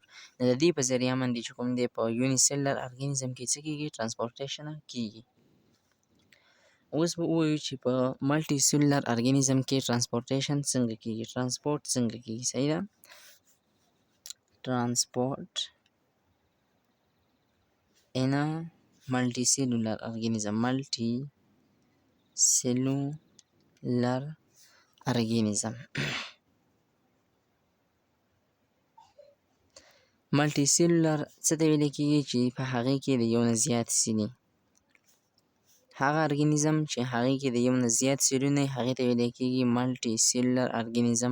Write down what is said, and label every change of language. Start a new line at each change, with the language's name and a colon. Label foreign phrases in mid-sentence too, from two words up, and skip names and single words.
Pashto: نو د دې په ذریعه باندې چې کوم دی په
English: unicellular organism
Pashto: کې څه کېږي؟ ترانسپورټیشن کېږي. اوس به ووایو چې په
English: multicellular organism
Pashto: کې ترانسپورټیشن څنګه کېږي، ترانسپورټ څنګه کېږي. صحیح ده؟
English: ترانسپورټ in a multicellular organism. Multicellular organism.
Pashto: ملټي څه ته ویل کېږي؟ چې په هغې کې د یو نه زیات سلي، هغه ارګانیزم چې هغې کې د یو نه زیات سلونه وي، هغې ته ویلی کېږي
English: multicellular organism.